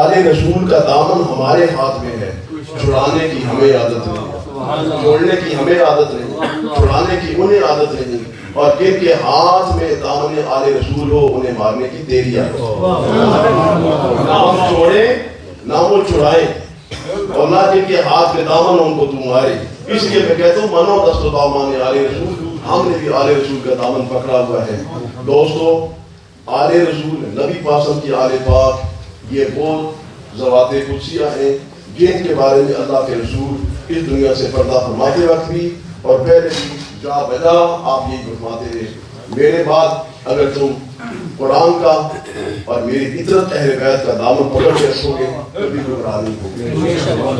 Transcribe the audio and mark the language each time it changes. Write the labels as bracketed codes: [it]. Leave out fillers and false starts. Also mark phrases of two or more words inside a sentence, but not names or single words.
[ur] آل رسول کا دامن ہمارے ہاتھ میں ہے. چھڑانے کی ہمیں عادت نہیں، چھوڑنے کی ہمیں عادت نہیں، چھڑانے کی انہیں عادت نہیں. اور جن کے ہاتھ میں دامن آل رسول ہو انہیں مارنے کی تیری عادت. نہ ہم چھوڑیں نہ وہ چھڑائیں، اور نہ جن کے ہاتھ میں دامن ان کو تو مارے. اس لیے میں کہتا ہوں [fa] منو دست و دامان آل رسول. [ur] ہم نے بھی آل رسول کا دامن پکڑا ہوا ہے. دوستو آل رسول نبی پاسم کی آل پاک یہ وہ ذوات قدسیہ ہیں جن کے بارے میں اللہ کے رسول اس دنیا سے پردہ فرماتے وقت بھی اور پہلے بھی جا بجا آپ یہی فرماتے تھے، میرے بعد اگر تم قرآن کا اور میری عطرت اہل بیت کا دامن پکڑ کے رکھو گے کبھی گمراہ نہیں ہوگے.